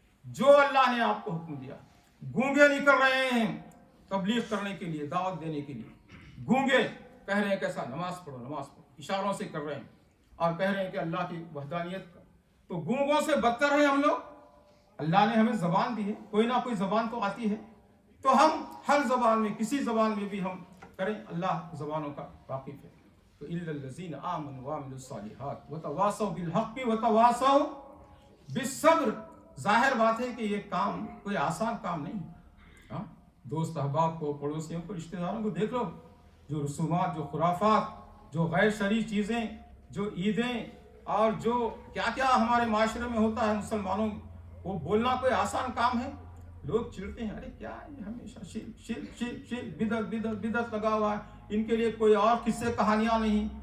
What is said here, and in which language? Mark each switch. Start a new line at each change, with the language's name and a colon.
Urdu: جو اللہ نے آپ کو حکم دیا, گونگے نکل رہے ہیں تبلیغ کرنے کے لیے, دعوت دینے کے لیے, گونگے کہہ رہے ہیں کیسا, نماز پڑھو نماز پڑھو, اشاروں سے کر رہے ہیں اور کہہ رہے ہیں کہ اللہ کی وحدانیت کا. تو گونگوں سے بدتر ہیں ہم لوگ. اللہ نے ہمیں زبان دی ہے, کوئی نہ کوئی زبان تو آتی ہے, تو ہم ہر زبان میں, کسی زبان میں بھی ہم کریں, اللہ زبانوں کا واقف ہے. تو
Arabic: الا الذین آمنوا وعملوا الصالحات وتواصوا بالحق وتواصوا بالصبر.
Urdu: ظاہر بات ہے کہ یہ کام کوئی آسان کام نہیں ہے. دوست احباب کو, پڑوسیوں کو, رشتہ داروں کو دیکھ لو, جو رسومات, جو خرافات, جو غیر شرعی چیزیں, جو عیدیں اور جو کیا کیا ہمارے معاشرے میں ہوتا ہے مسلمانوں, وہ بولنا کوئی آسان کام ہے؟ لوگ چڑھتے ہیں, ارے کیا ہے ہمیشہ شرک بدعت بدعت بدعت لگا ہوا ہے, ان کے لیے کوئی اور قصے کہانیاں نہیں.